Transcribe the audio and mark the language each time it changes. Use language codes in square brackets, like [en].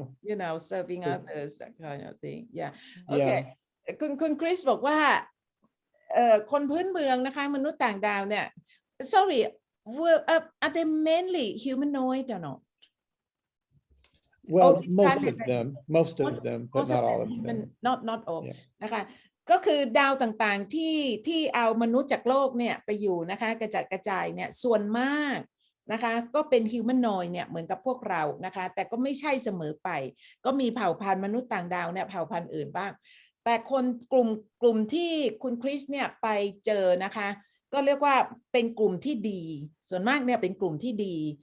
[en] you know serving others that kind of thing yeah okay [th] คุณคริสบอกว่าคนพื้นเมืองนะคะมนุษย์ต่างดาวเนี่ย [en] sorry are they mainly humanoid or not well most of them but not all of them not all [th] นะคะ ก็คือดาวต่างๆที่เอามนุษย์จากโลกเนี่ยไปอยู่นะคะกระจัดกระจายเนี่ยส่วนมากนะคะก็เป็นฮิวแมนนอยด์เนี่ยเหมือนกับพวกเรานะคะแต่ก็ไม่ใช่เสมอไป ก็มีเผ่าพันธุ์มนุษย์ต่างดาวเนี่ยเผ่าพันธุ์อื่นบ้างแต่คนกลุ่มที่คุณคริสเนี่ยไปเจอนะคะก็เรียกว่าเป็นกลุ่มที่ดีส่วนมากเนี่ยเป็นกลุ่มที่ดี